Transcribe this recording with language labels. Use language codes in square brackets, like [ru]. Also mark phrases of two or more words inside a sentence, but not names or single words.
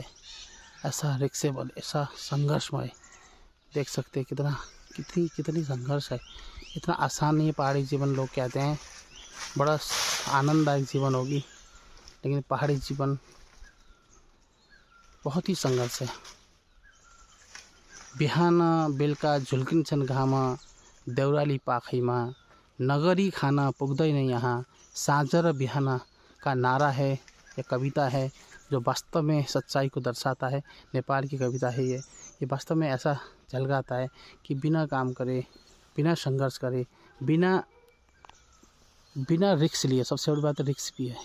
[hi] ऐसा रिक्सेबल, ऐसा संघर्षमय, देख सकते हैं कितनी संघर्ष है। इतना आसान नहीं है पहाड़ी जीवन। लोग कहते हैं बड़ा आनंददायक जीवन होगी, लेकिन पहाड़ी जीवन बहुत ही संघर्ष है। [ne] बिहान बेलुका झुल्किन्छन् घाम देउराली पाखैमा, नगरी खाना पुग्दैन यहाँ, साँझ र बिहान [hi] का नारा है। यह कविता है जो वास्तव में सच्चाई को दर्शाता है। नेपाल की कविता है ये वास्तव में ऐसा झलकाता है कि बिना काम करे, बिना संघर्ष करे, बिना रिस्क लिए, सबसे बड़ी बात रिस्क भी है।